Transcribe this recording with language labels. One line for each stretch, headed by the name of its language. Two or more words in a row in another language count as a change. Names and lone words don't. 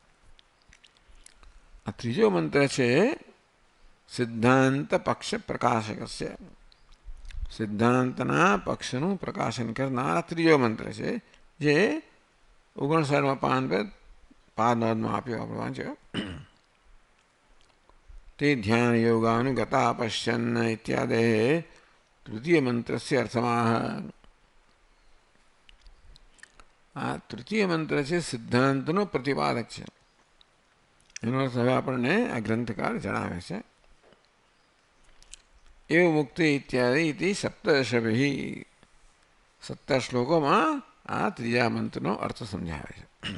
Gujarati: આ ત્રીજો મંત્ર છે
Sanskrit: सिद्धांत पक्ष प्रकाशकस्य,
Gujarati: સિદ્ધાંતના પક્ષનું પ્રકાશન કરનાર ત્રીજો મંત્ર છે, જે 59 પાન પર પાદનોદમાં આપ્યો, આપણે વાંચ્યો.
Sanskrit: ते ध्यान योगानुगता पश्यन् इत्यादि तृतीय मंत्रस्य अर्थमाह।
Gujarati: આ તૃતીય મંત્ર છે સિદ્ધાંતનો પ્રતિપાદક છે. એનો અર્થ હવે આપણને આ ગ્રંથકાર જણાવે છે.
Sanskrit: एव मुक्ति इत्यादि इति सप्तदशभि
Gujarati: 17 શ્લોકોમાં આ ત્રીજા મંત્રનો અર્થ સમજાવે છે.